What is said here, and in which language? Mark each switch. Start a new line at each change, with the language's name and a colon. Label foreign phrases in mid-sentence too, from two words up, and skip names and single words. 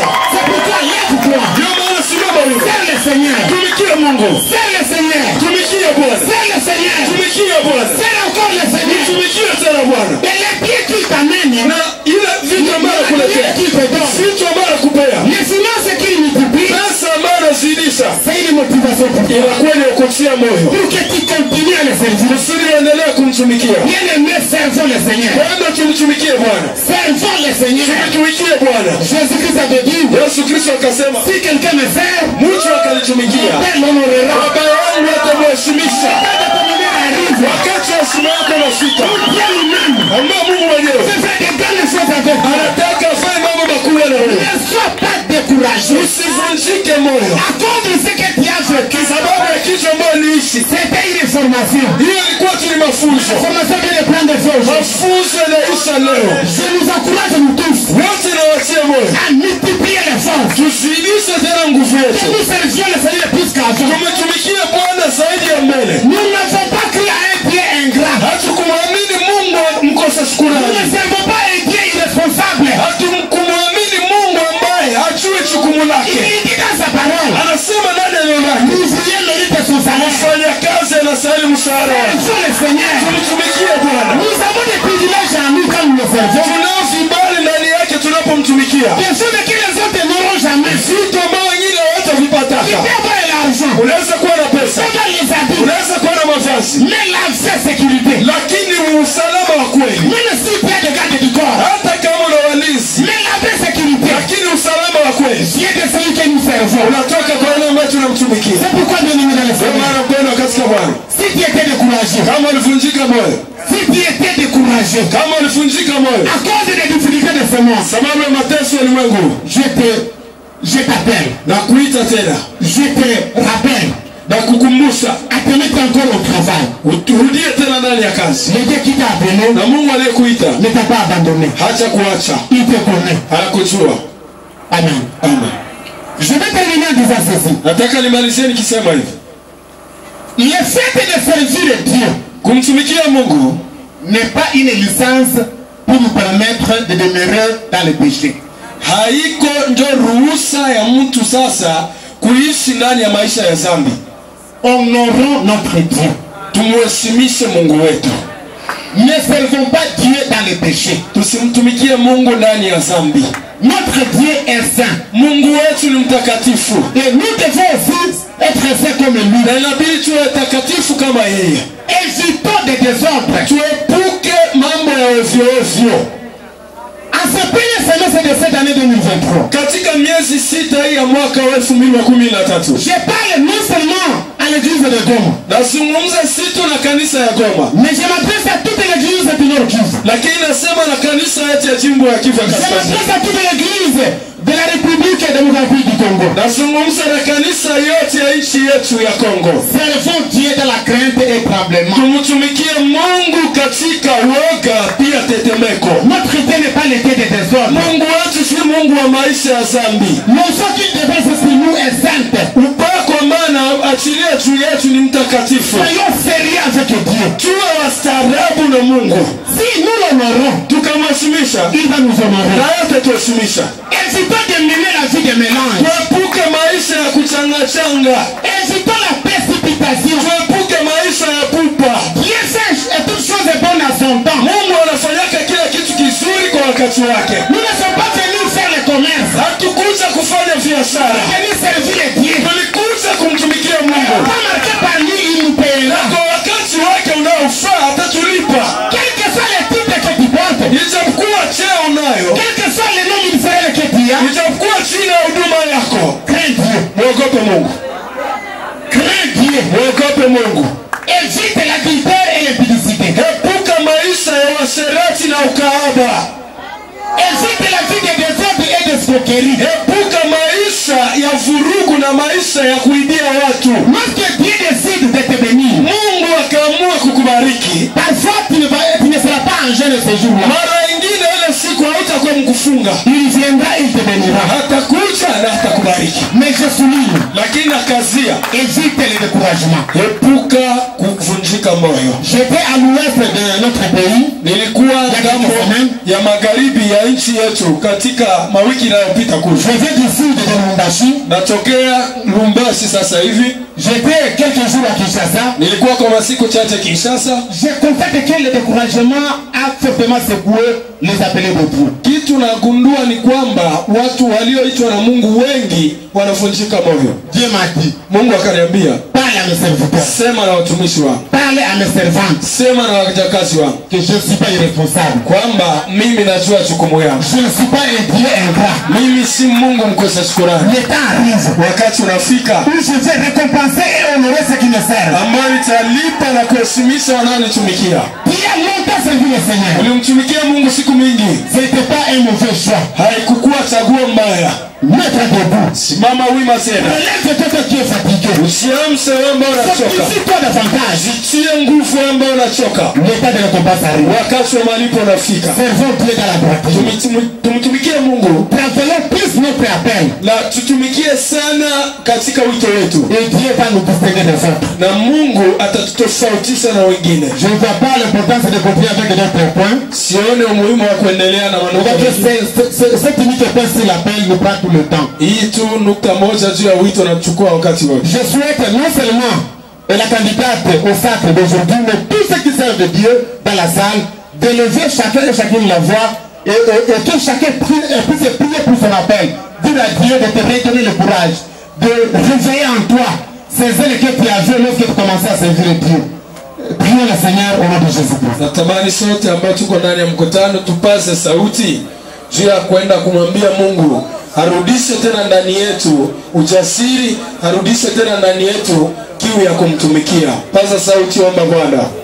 Swahili: Ndio maana simama hivi. Tumikia Mungu. Tumikia Bwana. Tumikia Bwana. Tumikia tena Bwana. Na ile vitu ambavyo kuletea, vitu ambavyo kupea, pesa ambayo unazidisha,
French: motivation pour toi.
Swahili: inakuwa ni kukutia moyo
French: Pour que tu continues à le servir.
Swahili: kusudi uendelee kumtumikia.
French: Bien-aimé, servons le Seigneur.
Swahili: Bwana tumtumikie Bwana.
French: Servons le Seigneur.
Swahili: Tumtumikie Bwana.
French: Jésus-Christ avait dit,
Swahili: Yesu Kristo akasema,
French: si quelqu'un me sert,
Swahili: mtu akalitumikia,
French: Père l'honorera.
Swahili: Baba yangu atamheshimisha.
French: Quand le communion arrive,
Swahili: Wakati wa heshima yako unafika,
French: Dieu lui-même
Swahili: ambao Mungu mwenyewe
French: peut faire de grandes choses avec toi.
Swahili: anataka afanye mambo makubwa na wewe.
French: Ne sois pas découragé.
Swahili: Usivunjike moyo
French: À cause de ce que tu as vécu,
Swahili: sababu ya kitu ambayo niishi.
French: c'était une formation.
Swahili: Hiyo ilikuwa tu ni mafunzo.
French: Formation vient de prendre des choses.
Swahili: Mafunzo yanaisha leo.
French: Je nous encourage, nous tous,
Swahili: Wote nawatia moyo,
French: à multiplier les forces.
Swahili: tuzidishe tena nguvu
French: Que
Swahili: yetu,
French: nous servions le Seigneur plus qu'avant.
Swahili: tumetumikia Bwana zaidi ya mbele.
French: Nous n'avons pas cru à un Dieu ingrat.
Swahili: Hatukumwamini Mungu mkosa
French: Nous
Swahili: shukrani.
French: ne servons pas un Dieu irresponsable.
Swahili: Hatukumwamini Mungu ambaye hajui jukumu
French: Il
Swahili: lake.
French: dit dans sa parole,
Swahili: Anasema ndani ya neno lake,
French: ouvrier mérite son salaire.
Swahili: fanya kazi anastahili mshahara wake.
French: Servons le Seigneur.
Swahili: Tumtumikie Bwana.
French: Nous avons des privilèges en nous quand nous le servons.
Swahili: Tunao vibali ndani yake tunapomtumikia,
French: Des choses que les autres n'auront jamais.
Swahili: vitu ambao wengine
French: Tu
Swahili: hawatavipataka.
French: peux avoir l'argent,
Swahili: Unaweza kuwa na
French: tu
Swahili: pesa,
French: peux avoir les habits,
Swahili: unaweza kuwa na mavazi,
French: mais l'absence sécurité.
Swahili: lakini usalama wa kweli,
French: Même si tu as des gardes du corps,
Swahili: hata kama una walinzi,
French: mais la vraie sécurité,
Swahili: lakini usalama wa kweli
French: vient de celui que nous servons.
Swahili: unatoka kwa yule ambaye tunamtumikia.
French: C'est pourquoi nous nous dans le
Swahili: Ndio
French: Seigneur.
Swahili: maana mpendwa katika Bwana,
French: Si tu étais découragé,
Swahili: kama ulivunjika moyo,
French: si tu étais découragé,
Swahili: kama ulivunjika moyo
French: à cause des difficultés de ce monde,
Swahili: sababu ya mateso ya ulimwengu,
French: je t'appelle,
Swahili: na kuita tena
French: je te rappelle
Swahili: na kukumbusha
French: à te mettre encore au travail.
Swahili: uturudie tena ndani ya kazi.
French: Le Dieu qui t'a appelé
Swahili: Na Mungu aliyekuita
French: ne t'a pas abandonné.
Swahili: hacha kuacha,
French: Il te connaît.
Swahili: anakujua.
French: Amen.
Swahili: Amen.
French: Je vais terminer en disant ceci.
Swahili: Nataka nimalizie nikisema hivi,
French: Le fait de servir Dieu
Swahili: kumtumikia Mungu
French: n'est pas une licence pour nous permettre de demeurer dans le péché.
Swahili: haiko ndio ruhusa ya mtu sasa kuishi ndani ya maisha ya dhambi.
French: Honorons notre Dieu.
Swahili: Tumuheshimishe Mungu wetu,
French: Ne servons pas Dieu dans le péché.
Swahili: tusimtumikie Mungu ndani ya dhambi.
French: Notre Dieu est saint.
Swahili: Mungu wetu ni mtakatifu,
French: Et nous devons aussi être saints comme lui.
Swahili: na inabidi tuwe takatifu kama yeye.
French: Évitons des désordres.
Swahili: Tuepuke mambo ya ovyo ovyo.
French: En ce premier semestre de cette année 2023,
Swahili: Katika miezi sita hii ya mwaka wa 2013
French: je parle non seulement à l'église de Goma,
Swahili: nazungumza si tu na kanisa ya Goma,
French: mais je m'adresse à toute l'église du Nord Kivu.
Swahili: lakini nasema na kanisa yote ya jimbo ya Kivu ya
French: Je
Swahili: Kaskazini.
French: m'adresse à toute l'église de la République démocratique du Congo.
Swahili: Nazungumza na kanisa yote ya nchi yetu ya Kongo.
French: Servons Dieu dans la crainte et tremblement.
Swahili: Tumtumikie Mungu katika woga pia tetemeko.
French: Notre Dieu n'est pas l'été des désordres.
Swahili: Mungu wetu si Mungu wa maisha ya dhambi.
French: L'onction qu'il déverse sur nous est sainte.
Swahili: Upako maana achilia juu yetu ni mtakatifu.
French: Soyons sérieux avec Dieu.
Swahili: Tuwe wastaarabu na Mungu.
French: Si nous l'honorons,
Swahili: Tukamheshimisha
French: il va nous honorer.
Swahili: na yote tuheshimisha.
French: Évitons de mener la vie de mélange.
Swahili: Tuepuke maisha ya kuchangachanga.
French: Évitons la précipitation.
Swahili: Tuepuke maisha ya pupa.
French: Dieu sait et toute chose est bonne à son temps.
Swahili: Mungu anafanyaka kila kitu kizuri kwa wakati wake.
French: Nous ne sommes pas venus faire le commerce.
Swahili: Hatukuja kufanya biashara,
French: Venus servir Dieu.
Swahili: tulikuja kumtumikia Mungu,
French: Pas marqué par lui, il nous
Swahili: na
French: payera.
Swahili: kwa wakati wake unaofaa atatulipa.
French: Quel que soit le titre que tu portes,
Swahili: Ijapokuwa cheo unayo,
French: quel que soit le nom ministériel que tu as,
Swahili: ijapokuwa chini ya huduma yako,
French: crains Dieu.
Swahili: mwogope Mungu,
French: Crains Dieu.
Swahili: mwogope Mungu.
French: Évite l'adultère et l'impudicité.
Swahili: Epuka maisha ya washerati na ukahaba.
French: Évite la vie de désordre et d'escroquerie.
Swahili: Epuka maisha ya vurugu na maisha ya kuibia watu.
French: Lorsque Dieu décide de te bénir,
Swahili: Mungu akaamua kukubariki,
French: parfois tu ne seras pas en jeûne ce jour-là.
Swahili: mara ingine ile siku hautakuwa mkufunga,
French: Il viendra, il te bénira.
Swahili: hatakuja na hatakubariki.
French: Mais je souligne,
Swahili: Lakini akazia,
French: évite le découragement.
Swahili: epuka kuvunjika moyo.
French: J'étais à l'ouest de notre pays.
Swahili: Nilikuwa ngambo ya magharibi ya nchi yetu katika mawiki inayopita kule.
French: Je viens d'ici de Lumumbashi.
Swahili: Natokea Lubumbashi sasa hivi.
French: J'étais quelques jours à Kinshasa.
Swahili: Nilikuwa kwa masiku chache Kinshasa.
French: Je constate que le découragement a fait certainement secoué les appelés de Dieu.
Swahili: Kitu nagundua ni kwamba watu walioitwa na Mungu wengi wanavunjika moyo.
French: Dieu m'a dit,
Swahili: Mungu akaniambia,
French: parle à mes serviteurs,
Swahili: sema na watumishi wangu,
French: parle à mes servantes,
Swahili: sema na wajakazi wangu,
French: que je ne suis pas irresponsable,
Swahili: kwamba mimi najua jukumu yangu.
French: je ne suis pas un Dieu ingrat.
Swahili: Mimi si Mungu mkosa shukrani.
French: Le temps arrive
Swahili: Wakati unafika
French: où je vais récompenser et honorer ceux qui me servent.
Swahili: ambayo italipa na kuheshimisha wanaonitumikia.
French: Qui a longtemps servi le Seigneur.
Swahili: Ulimtumikia Mungu siku mingi,
French: Ce n'était pas un mauvais choix.
Swahili: haikukuwa chaguo mbaya.
French: Mets-toi debout.
Swahili: Simama wima tena,
French: Relève-toi toi qui es fatigué.
Swahili: usiamse wewe ambao unachoka,
French: Fortifie-toi davantage.
Swahili: jitie nguvu wewe ambao unachoka.
French: Le temps de récompense arrive.
Swahili: Wakati wa malipo unafika.
French: Servons Dieu dans la droiture.
Swahili: Tumtumikie Mungu
French: Travaillons plus notre appel.
Swahili: na tutumikie sana katika wito wetu,
French: Et Dieu va nous distinguer des autres.
Swahili: na Mungu atatutofautisha na wengine.
French: Je ne vois pas l'importance de continuer avec d'autres points.
Swahili: Sione umuhimu wa kuendelea na maneno
French: Parce que cette unique point sur l'appel nous prend tout le temps.
Swahili: hii tu. Nukta moja juu ya wito na kuchukua wakati wote.
French: Je souhaite non seulement la candidate au sacre d'aujourd'hui, mais tous ceux qui servent de Dieu dans la salle, d'élever chacun et chacune la voix et que chacun puisse prier pour son appel. Dire à Dieu de te redonner le courage, de réveiller en toi ces ailes que tu avais lorsque tu commençais à servir Dieu. Prions le Seigneur au nom de Jésus-Christ.
Swahili: Natamani sote ambao tuko ndani ya mkutano tupaze sauti juu ya kwenda kumwambia Mungu arudishe tena ndani yetu ujasiri, arudishe tena ndani yetu kiu ya kumtumikia. Paza sauti, omba Bwana.